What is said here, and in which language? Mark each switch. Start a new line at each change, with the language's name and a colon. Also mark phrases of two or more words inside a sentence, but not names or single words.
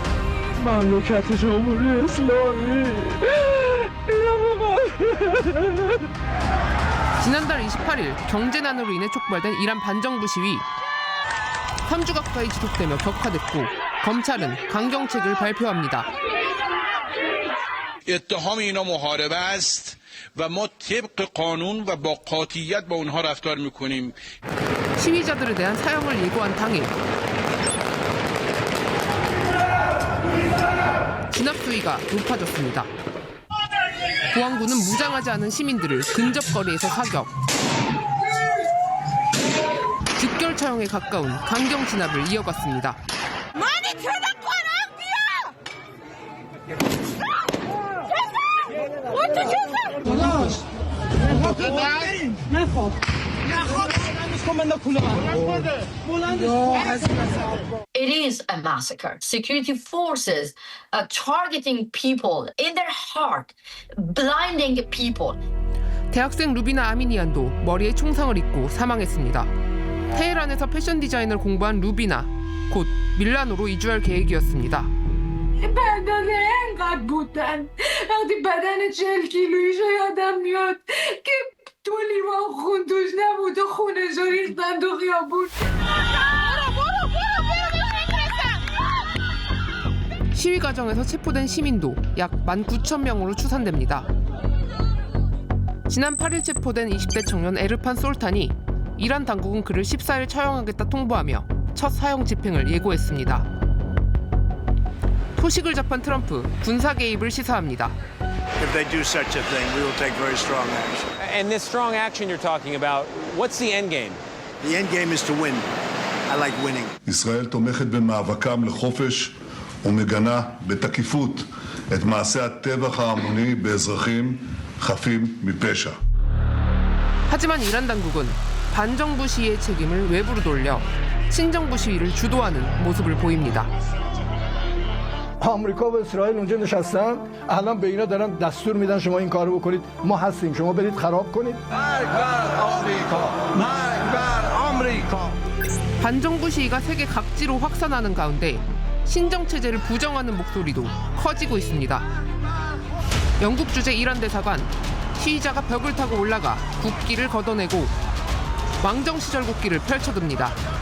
Korean: 지난달 28일 경제난으로 인해 촉발된 이란 반정부 시위. 3주 가까이 지속되며 격화됐고 검찰은 강경책을 발표합니다.
Persian: اتهام اینا محاربه است و ما طبق قانون و با قاطعیت با اونها رفتار میکنیم.
Korean: 시위자들에 대한 사형을 예고한 당일 진압 수위가 높아졌습니다. 보안군은 무장하지 않은 시민들을 근접거리에서 사격. 즉결 처형에 가까운 강경 진압을 이어갔습니다.
English: It is a massacre. Security forces targeting people in their heart, blinding people.
Korean: 대학생 루비나 아미니안도 머리에 총상을 입고 사망했습니다. 테헤란에서 패션 디자인을 공부한 루비나, 곧 밀라노로 이주할 계획이었습니다.
Persian: بعدان انقدر بودن وقتی بدن 40 کیلویی یادم میاد که تو لیوان خون توش نبود و خونشو ریختن تو خیابون.
Korean: 시위 과정에서 체포된 시민도 약 19,000명으로 추산됩니다. 지난 8일 체포된 20대 청년 에르판 솔탄이 이란 당국은 그를 14일 처형하겠다 통보하며 첫 사형 집행을 예고했습니다. 소식을 접한 트럼프, 군사 개입을 시사합니다.
English: If they do such a thing, we will take very strong action. And this strong action you're talking about, what's the end game? The end game is to win. I like winning.
Hebrew: ישראל תומכת במאבקם לחופש ומגנה בתקיפות את מעשי הטבח ההמוני באזרחים חפים מפשע.
Korean: 하지만 이란 당국은 반정부 시위의 책임을 외부로 돌려 친정부 시위를 주도하는 모습을 보입니다.
Persian: آمریکا و اسرائیل اونجا نشستن الان به اینا دارن دستور میدن شما این کارو بکنید ما هستیم شما برید خراب کنید.
Korean: 반정부 시위가 세계 각지로 확산하는 가운데 신정 체제를 부정하는 목소리도 커지고 있습니다. 영국 주재 이란 대사관, 시위자가 벽을 타고 올라가 국기를 걷어내고 왕정 시절 국기를 펼쳐듭니다.